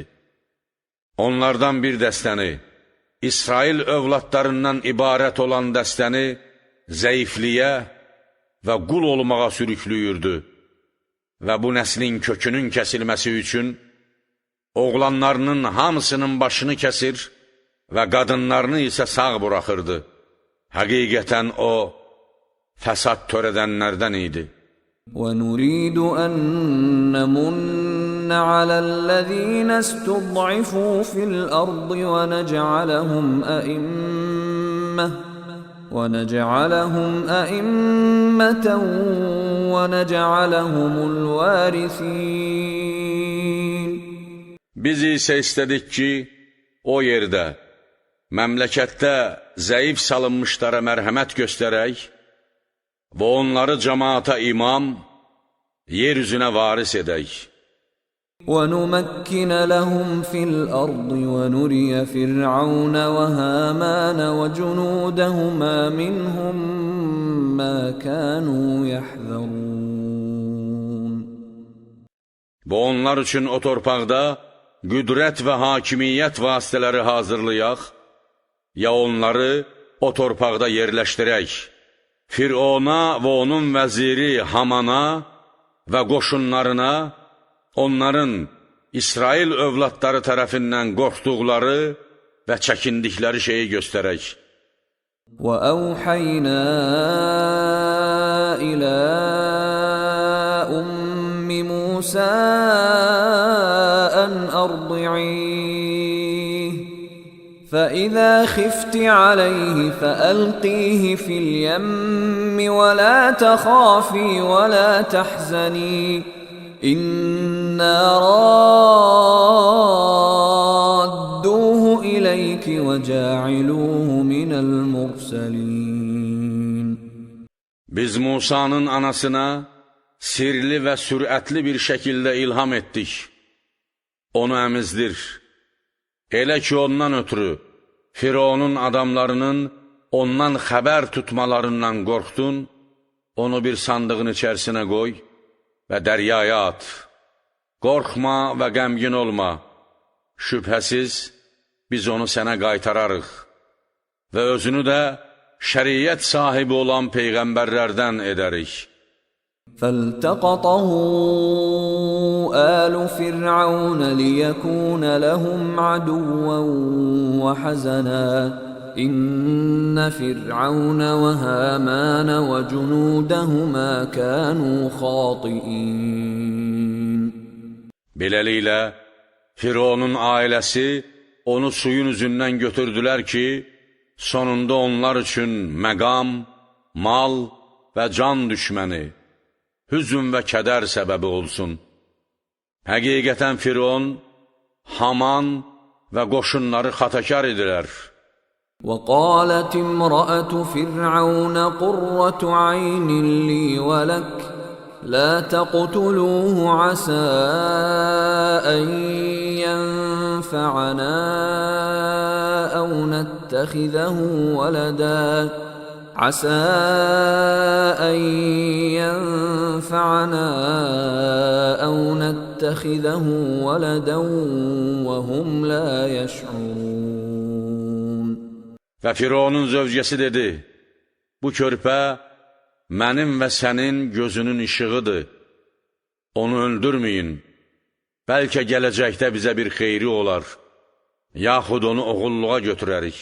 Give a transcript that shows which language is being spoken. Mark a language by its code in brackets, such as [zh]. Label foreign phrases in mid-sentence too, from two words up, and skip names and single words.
[az] Onlardan bir dəstəni, İsrail övladlarından ibarət olan dəstəni zəifliyə və qul olmağa sürüklüyürdü və bu nəslin kökünün kəsilməsi üçün oğlanlarının hamısının başını kəsir və qadınlarını isə sağ buraxırdı. Həqiqətən o, fəsad törədənlərdən idi. [ar] وَنُرِيدُ أَن نَّمُنَّ عَلَى الَّذِينَ اسْتُضْعِفُوا فِي الْأَرْضِ وَنَجْعَلَهُمْ أَئِمَّةً وَنَجْعَلَهُمُ الْوَارِثِينَ. [az] Biz isə istədik ki, o yerdə, məmləkətdə zəif salınmışlara mərhəmət göstərək və onları cəmaata imam, yer üzünə varis edək. [ar] وَنُمَكِّنَ لَهُمْ فِي الْأَرْضِ وَنُرِيَ فِرْعَوْنَ وَهَامَانَ وَجُنُودَهُمَا مِنْهُمْ مَا كَانُوا يَحْذَرُونَ. [az] Və onlar üçün o torpaqda qüdrət və hakimiyyət vasitələri hazırlayaq, ya onları o torpaqda yerləşdirək. Firona və onun vəziri Hamana və qoşunlarına onların İsrail övladları tərəfindən qorxduqları və çəkindikləri şeyi göstərək. [ar] وَأَوْحَيْنَا إِلَى أُمِّ مُوسَى أَنْ أَرْضِعِيهِ فَإِذَا خِفْتِ عَلَيْهِ فَأَلْقِيهِ فِي الْيَمِّ وَلَا تَخَافِي وَلَا تَحْزَنِي إِنَّا رَادُّوهُ إِلَيْكِ وَجَاعِلُوهُ مِنَ الْمُرْسَلِينَ. [az] Biz Musanın anasına sirli və sürətli bir şəkildə ilham etdik. Onu əmizdir. Elə ki, ondan ötürü Fironun adamlarının ondan xəbər tutmalarından qorxdun, onu bir sandığın içərisinə qoy və dəryaya at. Qorxma və qəmgin olma. Şübhəsiz, biz onu sənə qaytararıq və özünü də şəriət sahibi olan peyğəmbərlərdən edərik. [ar] فالتقطه آل فرعون ليكون لهم عدوا وحزنا إن فرعون وهامان وجنودهما كانوا خاطئين. [az] Beləliklə, Fironun ailəsi onu suyun üzündən götürdülər ki, sonunda onlar üçün məqam, mal və can düşməni, hüzün və kədər səbəbi olsun. Həqiqətən Firon, Haman və qoşunları xatakar idilər. [ar] وقالت امرأة فرعون قرة عين لي ولك لا تقتلوه عسى أن ينفعنا أو نتخذه ولدا عسى أن ينفعنا أو نتخذه ولدا وهم لا يشعرون. [az] Və Fironun zövcəsi dedi, bu körpə mənim və sənin gözünün işığıdır. Onu öldürməyin, bəlkə gələcəkdə bizə bir xeyri olar, yaxud onu oğulluğa götürərik.